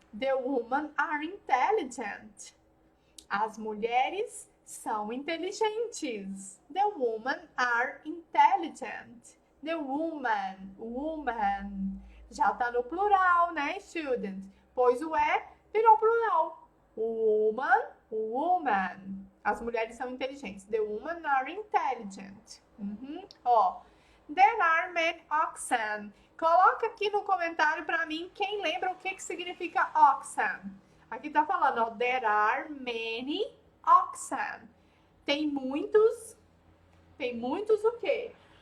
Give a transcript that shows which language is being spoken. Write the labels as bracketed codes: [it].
[en] The women are intelligent. [pt] As mulheres são inteligentes. [en] The women are intelligent. The woman. [pt] Já tá no plural, né, student? Pois o virou plural. Woman. As mulheres são inteligentes. [en] The women are intelligent. Ó, there are many oxen. [pt] Coloca aqui no comentário para mim quem lembra o que significa oxen. Aqui tá falando, ó, [en] there are many oxen. [pt] Tem muitos o quê?